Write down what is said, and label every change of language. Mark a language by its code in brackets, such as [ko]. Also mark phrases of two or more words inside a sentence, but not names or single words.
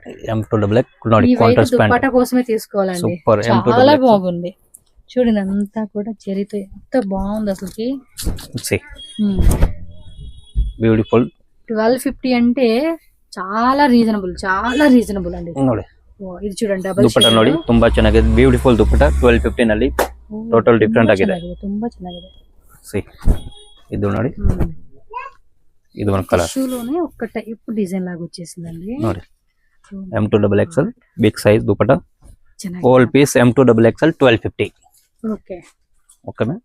[en] M2 double XL [te] దుపట్టా కోసమే తీసుకోవాలండి. చాలా బాగుంది చూడండి, అంతా కూడా చెరితో ఎంత బాగుంది అసలుకి. బ్యూటిఫుల్. 1250 అంటే చాలా రీజనబుల్, చాలా రీజనబుల్ అండి. [kn] ಇದು చూడండి ಡಬಲ್ ದುಪ್ಪಟ್ಟ ನೋಡಿ ತುಂಬಾ ಚೆನ್ನಾಗಿದೆ, ಬ್ಯೂಟಿಫುಲ್ ದುಪ್ಪಟ್ಟ 1250 ನಲ್ಲಿ [en] total different [kn] ಆಗಿದೆ. ತುಂಬಾ ಚೆನ್ನಾಗಿದೆ. ಸಿ ಇದು ನೋಡಿ, ಇದು ಒಂದು ಕಲರ್ [te] షూలోనే ఒక [en] type design [te] లాగా వచ్చేసిందండి. ನೋಡಿ M2XXL [en] big size [te] దుపట్టా, [kn] ಚೆನ್ನಾಗಿ. [en] All piece M2XXL 1250. [te] ఓకే [en] Okay ma'am.